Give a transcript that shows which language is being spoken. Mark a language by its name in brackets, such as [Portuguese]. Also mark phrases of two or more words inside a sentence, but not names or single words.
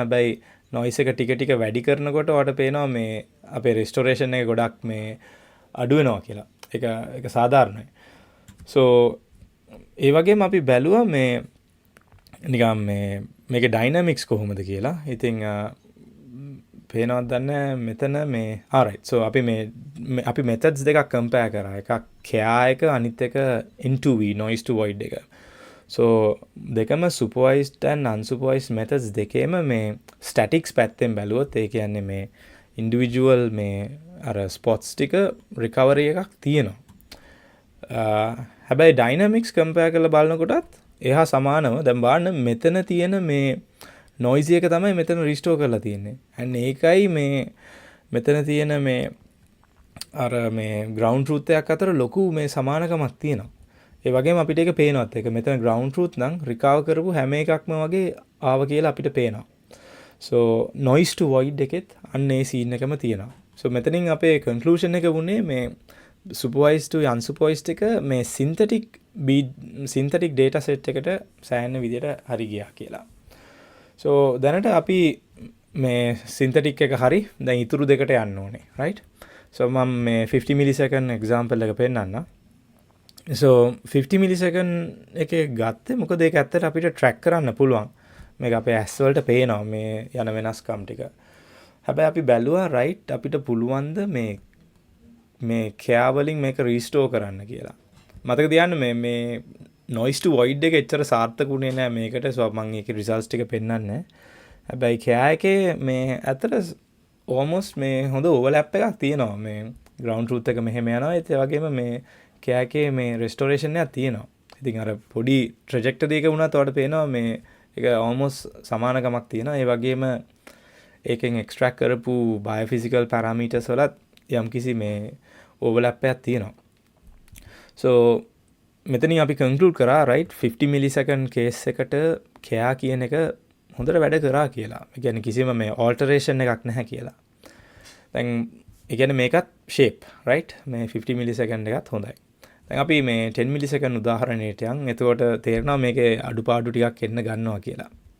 [Sinhala] හැබැයි noise එක ටික ටික වැඩි කරනකොට ඔයාලට පේනවා මේ අපේ restoration එක ගොඩක් මේ අඩු වෙනවා කියලා. ඒක සාධාරණයි. So ඒ වගේම අපි බැලුවා මේ නිකම් මේකේ dynamics කොහොමද කියලා. ඉතින් පේනවද දන්නේ මෙතන මේ alright. So අපි methods දෙකක් compare කරා. එකක් care එක අනිත් එක [English] N2V noise to void [Sinhala] එක. So දෙකම [English] supervised and unsupervised methods [Sinhala] දෙකේම මේ statics පැත්තෙන් බැලුවොත් ඒ කියන්නේ මේ individual මේ අර spots ටික recovery එකක් තියෙනවා. හැබැයි [English] dynamics compare [Sinhala] කරලා බලනකොටත් එහා සමානව දැන් බලන්න මෙතන තියෙන මේ noise එක තමයි මෙතන restore කරලා තියෙන්නේ. and ඒකයි මේ මෙතන තියෙන මේ අර මේ [English] ground truth [Sinhala] එකක් අතර ලොකු මේ සමානකමක් තියෙනවා. ඒ වගේම අපිට ඒක පේනවත් ඒක මෙතන [English] ground truth [Sinhala] නම් recover කරපු හැම එකක්ම වගේ ආව කියලා අපිට පේනවා. [English] So noise to void [Sinhala] එකෙත් අන්න ඒ scene එකම තියෙනවා. So මෙතනින් අපේ conclusion එක වුණේ මේ [English] supervised to unsupervised [Sinhala] එක මේ [English] synthetic data set [Sinhala] එකට සෑහෙන විදිහට හරි ගියා කියලා. So දැනට අපි මේ synthetic එක හරි දැන් ඉතුරු දෙකට යන්න ඕනේ. right? So මම මේ [English] 50 millisecond example [Sinhala] එක පෙන්නන්නම්. [English] So 50 millisecond [Sinhala] එකේ ගත්තේ මොකද ඒක ඇත්තට අපිට track කරන්න පුළුවන්. මේක අපේ ඇස් වලට පේනවා මේ යන වෙනස්කම් ටික. හැබැයි අපි බැලුවා right අපිට පුළුවන්ද මේ care වලින් මේක restore කරන්න කියලා. මතක තියාගන්න මේ noise to void එක එච්චර සාර්ථකුනේ නෑ මේකට. So මම ඒකේ results ටික පෙන්නන්නේ නෑ. හැබැයි care එකේ මේ ඇත්තට almost මේ හොඳ overlap එකක් තියෙනවා. මේ [English] ground truth [Sinhala] එක මෙහෙම යනවා. ඒ වගේම මේ care එකේ මේ restoration එකක් තියෙනවා. ඉතින් අර පොඩි trajectory එක වුණත් ඔයාලට පේනවා මේ ඒක almost සමානකමක් තියෙනවා. ඒ වගේම ඒකෙන් extract කරපු [English] biophysical parameters [Sinhala] වලත් යම්කිසි මේ overlap එකක් තියෙනවා. So මෙතනින් අපි conclude කරා [English] right 50 millisecond case [Sinhala] එකට care කියන එක හොඳට වැඩ කරා කියලා. ඒ කියන්නේ කිසිම මේ alteration එකක් නැහැ කියලා. දැන් ඒ කියන්නේ මේකත් [English] shape right [Sinhala] මේ 50 millisecond එකත් හොඳයි. දැන් අපි මේ 10 millisecond උදාහරණයට යන්. එතකොට තේරෙනවා මේකේ අඩුපාඩු ටිකක් එන්න ගන්නවා කියලා.